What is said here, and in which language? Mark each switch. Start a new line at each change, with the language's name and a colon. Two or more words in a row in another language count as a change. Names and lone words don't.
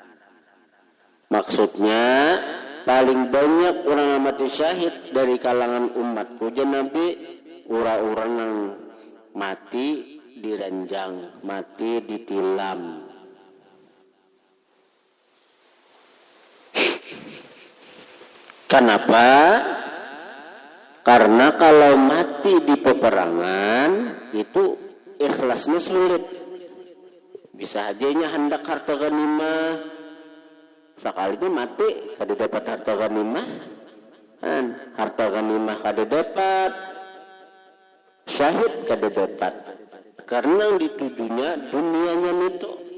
Indonesian: Maksudnya paling banyak orang yang mati syahid dari kalangan umatku jangan nabi orang-orang yang mati diranjang, mati ditilam. Kenapa? Karena kalau mati di peperangan itu ikhlasnya sulit.
Banjar: Bisa aja nya hendak harta ghanimah. Sekali itu mati kada dapat harta ghanimah. Harta ghanimah kada dapat. Syahid kada dapat.
Indonesian: Karena yang ditujunya dunianya itu.